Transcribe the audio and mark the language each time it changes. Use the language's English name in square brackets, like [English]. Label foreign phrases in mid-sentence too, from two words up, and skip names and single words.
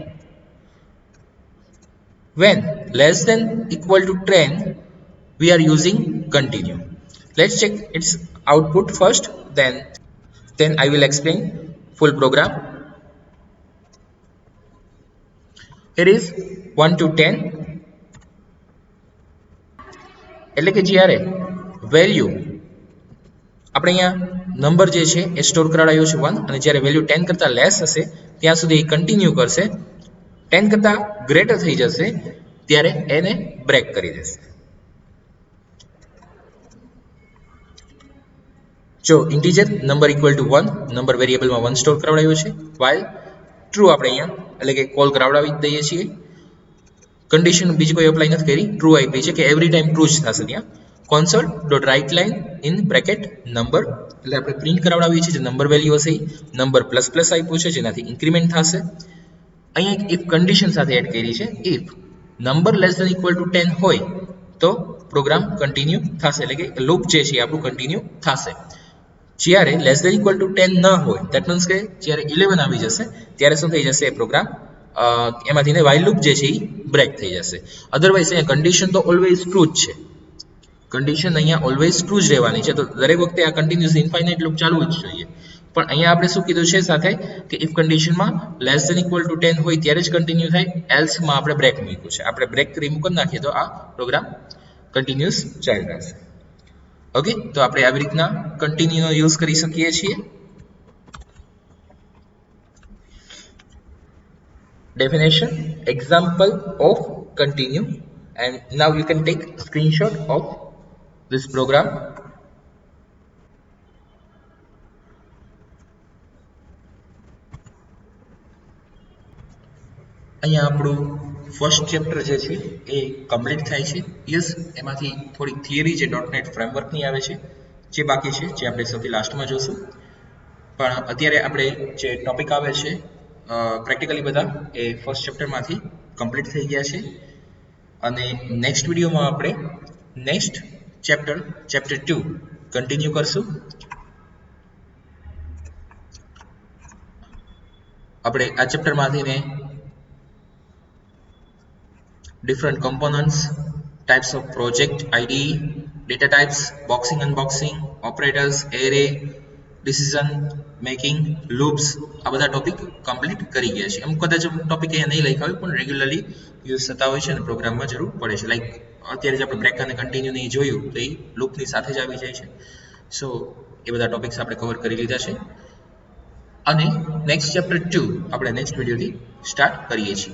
[English] When less than equal to 10, we are using continue. Let's check its output first, then I will explain full program. Here is 1 to 10, [Gujarati] એટલે કે જ્યારે વેલ્યુ આપણે અહીંયા નંબર જે છે એ સ્ટોર કરાવ્યો છે 1, અને જ્યારે વેલ્યુ 10 કરતા લેસ હશે ત્યાં સુધી એ કન્ટિન્યુ કરશે. 10 કરતા ગ્રેટર થઈ જશે ત્યારે એને બ્રેક કરી દેશે. જો [English] integer number equal to 1, [Gujarati] નંબર વેરિયેબલમાં 1 સ્ટોર કરાવડાવ્યો છે, [English] while true [Gujarati] આપણે અહીંયા એટલે કે કોલ કરાવડાવી દઈએ છીએ. કન્ડિશન બીજી કોઈ એપ્લાય નથી કરી, ટ્રુ આપી છે કે [English] every time true [Gujarati] જ થશે. ત્યાં [English] console dot write line in bracket number [Gujarati] એટલે આપણે પ્રિન્ટ કરાવડાવીએ છીએ જે નંબર વેલ્યુ હશે [English] number plus plus [Gujarati] આપ્યું છે જેનાથી ઇન્ક્રીમેન્ટ થશે. અહીંયા એક [English] if condition [Gujarati] સાથે એડ કરી છે, [English] if number less than equal to 10 [Gujarati] હોય તો [English] program continue [Gujarati] થશે, એટલે કે લૂપ જે છે આપણું કન્ટિન્યુ થશે. જ્યારે [English] less than equal to 10 [Gujarati] ન હોય, [English] that means [Gujarati] કે જ્યારે 11 આવી જશે ત્યારે શું થઈ જશે, એ પ્રોગ્રામ એમાંથી [English] while loop [Gujarati] જે છે એ બ્રેક થઈ જશે. અધરવાઇઝ અહીંયા કન્ડિશન તો [English] always true [Gujarati] જ છે, કન્ડિશન અહીંયા [English] always true [Gujarati] જ રહેવાની છે, તો દરેક વખતે આ [English] continuous infinite loop [Gujarati] ચાલવું જ જોઈએ. પણ અહીંયા આપણે શું કીધું છે સાથે કે ઇફ કન્ડિશનમાં [English] less than equal to 10 [Gujarati] હોય ત્યારે જ કન્ટિન્યુ થાય, એલ્સમાં આપણે બ્રેક મૂક્યું છે. આપણે [English] break remove [Gujarati] કરી નાખીએ તો આ પ્રોગ્રામ કન્ટિન્યુઅસ ચાલી રહેશે. ઓકે, તો આપણે આવી રીતના કન્ટિન્યુનો યુઝ કરી શકીએ છીએ. [English] Definition, example of continue, and now you can take a screenshot of this program. [Gujarati] અહીંયા આપણું [English] first chapter [Gujarati] જે છે એ કમ્પ્લીટ થાય છે. યસ, એમાંથી થોડી થિયરી જે .NET ફ્રેમવર્કની આવે છે જે બાકી છે, જે આપણે સૌથી લાસ્ટમાં જોશું. પણ અત્યારે આપણે જે ટોપિક આવે છે પ્રેક્ટિકલી બધા એ ફર્સ્ટ ચેપ્ટરમાંથી કમ્પ્લીટ થઈ ગયા છે. અને નેક્સ્ટ વિડીયોમાં આપણે [English] next chapter 2 [Gujarati] કન્ટિન્યુ કરશું. આપણે આ ચેપ્ટરમાંથી ને [English] different components, types of project, IDE, data types, boxing, unboxing, operators, array, decision making, loops, [Gujarati] આ બધા ટોપિક કમ્પ્લીટ કરી ગયા છે. અમુક કદાચ ટોપિક અહીંયા નહીં લખ્યા હોય પણ રેગ્યુલરલી યુઝ થતા હોય છે અને પ્રોગ્રામમાં જરૂર પડે છે. લાઈક અત્યારે જે આપણે બ્રેક અને કન્ટિન્યુ નહીં જોયું તો એ લૂપની સાથે જ આવી જાય છે. સો એ બધા ટોપિક્સ આપણે કવર કરી લીધા છે. અને [English] next chapter 2 [Gujarati] આપણે નેક્સ્ટ વિડીયોથી સ્ટાર્ટ કરીએ છીએ.